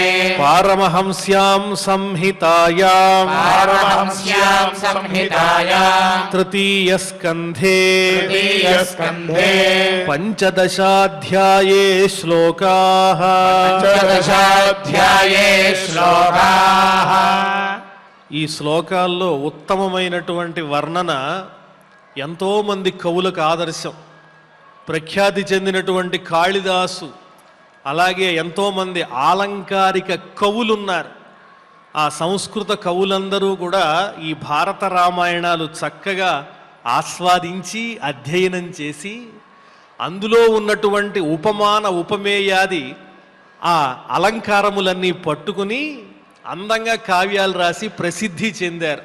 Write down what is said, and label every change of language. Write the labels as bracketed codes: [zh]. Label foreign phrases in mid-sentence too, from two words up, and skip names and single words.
[sa] पारमहंस्यां संहितायां पारमहंस्यां संहितायां तृतीयस्कन्धे तृतीयस्कन्धे पञ्चदशाध्याये श्लोकाः पंचदशाध्याये श्लोकाः [te] ఈ శ్లోకాల్లో ఉత్తమమైనటువంటి వర్ణన ఎంతో మంది కవులకు ఆదర్శం. ప్రఖ్యాతి చెందినటువంటి కాళిదాసు, అలాగే ఎంతోమంది ఆలంకారిక కవులున్నారు. ఆ సంస్కృత కవులందరూ కూడా ఈ భారత రామాయణాలు చక్కగా ఆస్వాదించి అధ్యయనం చేసి అందులో ఉన్నటువంటి ఉపమాన ఉపమేయాది ఆ అలంకారములన్నీ పట్టుకుని అందంగా కావ్యాలు రాసి ప్రసిద్ధి చెందారు.